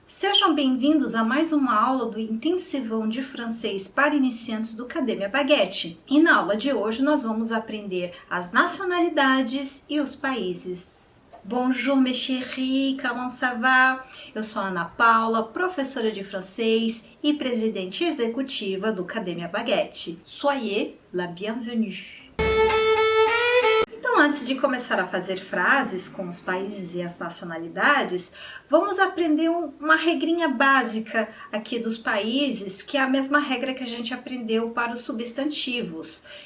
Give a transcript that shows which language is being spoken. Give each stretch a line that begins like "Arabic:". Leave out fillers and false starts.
Portuguese: Sejam bem-vindos a mais uma aula do Intensivão de Francês para Iniciantes do Academia Baguette. E na aula de hoje nós vamos aprender as nacionalidades e os países.
French: Bonjour mes chéris, comment ça va?
Portuguese: Eu sou a Ana Paula, professora de francês e presidente executiva do Academia Baguette.
French: Soyez la bienvenue!
Portuguese: Então, antes de começar a fazer frases com os países e as nacionalidades, vamos aprender uma regrinha básica aqui dos países, que é a mesma regra que a gente aprendeu para os substantivos.